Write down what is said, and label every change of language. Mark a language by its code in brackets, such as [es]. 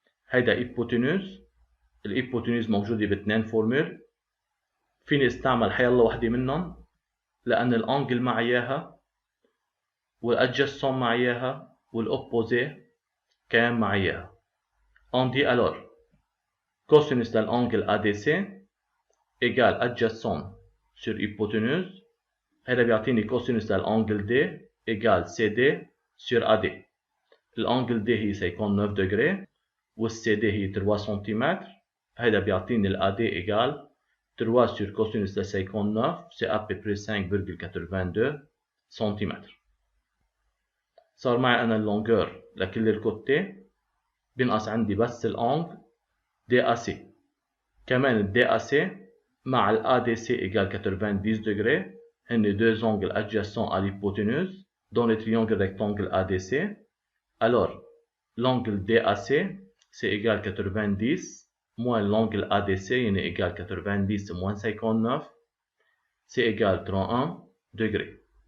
[ar] هيدا hypoténuse. الhypoténuse موجودة باثنين فورمول. فيني استعمل حيالله وحدة منهم لأن الانجل مع إياها والadjacent مع إياها والopposé كان مع إياها. [fr] On dit alors cosinus de l'angle ADC égale adjacent sur hypoténuse. [ar] هذا بيعطيني [fr] cosinus de l'angle D égale CD sur AD. [ar] الانجل D هي 59 degrés والCD هي 3 cm. هذا بيعطيني الAD [fr] égale 3 sur cosinus de 59 c'est à peu près 5,82 cm. [ar] صار معي أنا اللونجور لكل الكوتي بينقص عندي بس الانجل DAC. كمان ال DAC مع ال ADC [fr] égale 90 degrés هن deux angles adjacents à l'hypoténuse dans le triangle rectangle ADC. Alors l'angle DAC c'est égal 90 moins l'angle ADC يعني égal 90 moins 59 c'est égal 31 degrés.